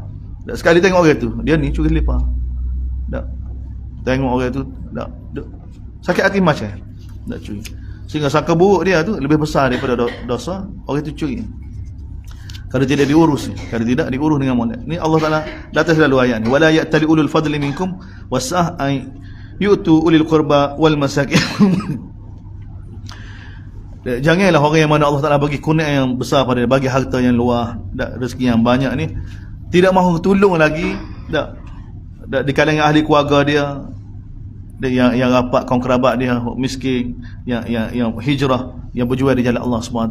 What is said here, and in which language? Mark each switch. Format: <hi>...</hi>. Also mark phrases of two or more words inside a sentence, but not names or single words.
<ms>Tak, sekali tengok orang tu, dia ni curi lepa. Tak, tengok orang tu tak sakit hati macam tak curi. Sehingga sangka buruk dia tu lebih besar daripada dosa orang tu curi. Kalau tidak diurus, dengan molek. Ni Allah Taala datang selalu ayat ni.</ms> <ar>ولا يأتل أولو الفضل منكم والسعة أن يؤتوا أولي القربى والمساكين.</ar> <ms>Janganlah orang yang mana Allah Taala bagi kurnia yang besar pada dia, bagi harta yang luas, rezeki yang banyak ni, tidak mahu tolong lagi di kalangan ahli keluarga dia, yang rapat kaum kerabat dia, miskin, yang hijrah, yang berjuang di jalan Allah SWT.</ms>